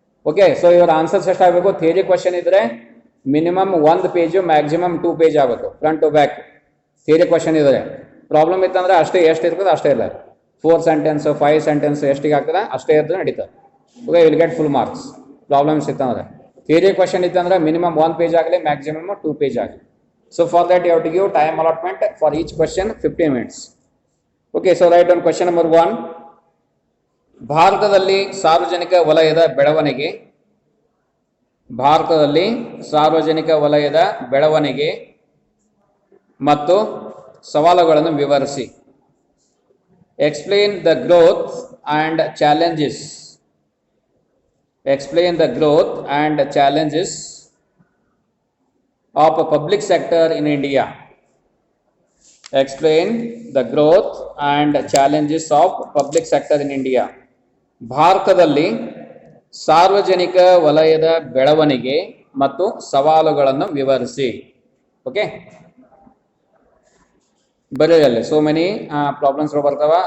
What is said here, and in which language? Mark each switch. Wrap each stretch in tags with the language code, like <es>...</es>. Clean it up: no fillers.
<kn>Okay, so ಇವರ answers ಎಷ್ಟಾಗಬೇಕು? Theory question ಇದ್ರೆ minimum 1 page, maximum 2 page ಆಗಬೇಕು, front to back. Theory question ಇದ್ರೆ problem ಇತ್ತಂದ್ರೆ ಅಷ್ಟೇ, ಎಷ್ಟು ಇರ್ತದೆ ಅಷ್ಟೇ ಇಲ್ಲ. 4 ಸೆಂಟೆನ್ಸ್ 5 ಸೆಂಟೆನ್ಸ್ ಎಷ್ಟಿಗೆ ಆಗ್ತದೆ ಅಷ್ಟೇ ಇರ್ತದೆ, ನಡೀತದೆ. Okay,</kn> <en>Will get full marks.</en> <kn>Problems ಇತ್ತಂದ್ರೆ. ಥಿಯರಿ ಕ್ವಶನ್ ಇತ್ತಂದ್ರೆ ಮಿನಿಮಮ್ 1 ಪೇಜ್ ಆಗಲಿ, ಮ್ಯಾಕ್ಸಿಮಮ್ 2 ಪೇಜ್ ಆಗಲಿ.</kn> <en>So for that you have to give time allotment for each question 15 minutes. Okay, so write down question number 1.</en> <kn>ಭಾರತದಲ್ಲಿ ಸಾರ್ವಜನಿಕ ವಲಯದ ಬೆಳವಣಿಗೆ. ಭಾರತದಲ್ಲಿ ಸಾರ್ವಜನಿಕ ವಲಯದ ಬೆಳವಣಿಗೆ ಮತ್ತು ಸವಾಲುಗಳನ್ನು ವಿವರಿಸಿ.</kn> <en>Explain the growth and challenges. Explain the growth and challenges of a public sector in India. Explain the growth and challenges of public sector in India.</en> <kn>ಭಾರತದಲ್ಲಿ ಸಾರ್ವಜನಿಕ ವಲಯದ ಬೆಳವಣಿಗೆ ಮತ್ತು ಸವಾಲುಗಳನ್ನು ವಿವರಿಸಿ. ಓಕೆ, ಬರೆಯಲ್ಲಿ</kn> <en>so many problems</en> <kn>ಬರ್ತಾವ.</kn>